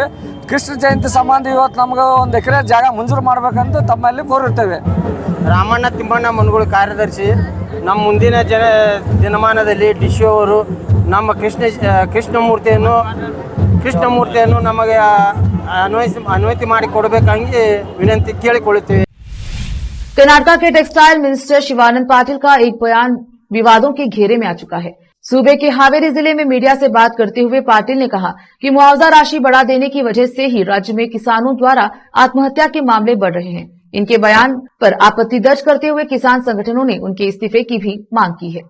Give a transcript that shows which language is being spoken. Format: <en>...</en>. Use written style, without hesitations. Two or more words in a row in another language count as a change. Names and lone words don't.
<kn>ಕೃಷ್ಣ ಜಯಂತಿ ಸಂಬಂಧ ಇವತ್ತು ನಮ್ಗೆ 1 ಎಕರೆ ಜಾಗ ಮಂಜೂರು ಮಾಡಬೇಕಂತ ತಮ್ಮಲ್ಲಿ ಕೋರಿರ್ತೇವೆ. ರಾಮಣ್ಣ ತಿಮ್ಮಣ್ಣ ಮುನ್ಗುಳ ಕಾರ್ಯದರ್ಶಿ. ನಮ್ಮ ಮುಂದಿನ ದಿನಮಾನದಲ್ಲಿ ಡಿಶಿ ಅವರು ನಮ್ಮ ಕೃಷ್ಣಮೂರ್ತಿಯನ್ನು ನಮಗೆ ಅನ್ವಯಿಸಿ ಮಾಡಿ ಕೊಡಬೇಕಂಗೆ ವಿನಂತಿ ಕೇಳಿಕೊಳ್ಳುತ್ತೇವೆ.</kn> <hi>कर्नाटका के</hi> <en>textile minister</en> <hi>शिवानंद पाटिल का एक बयान विवादों के घेरे में आ चुका है। सूबे के हावेरी जिले में मीडिया से बात करते हुए पाटिल ने कहा कि मुआवजा राशि बढ़ा देने की वजह से ही राज्य में किसानों द्वारा आत्महत्या के मामले बढ़ रहे हैं। इनके बयान पर आपत्ति दर्ज करते हुए किसान संगठनों ने उनके इस्तीफे की भी मांग की है।</hi>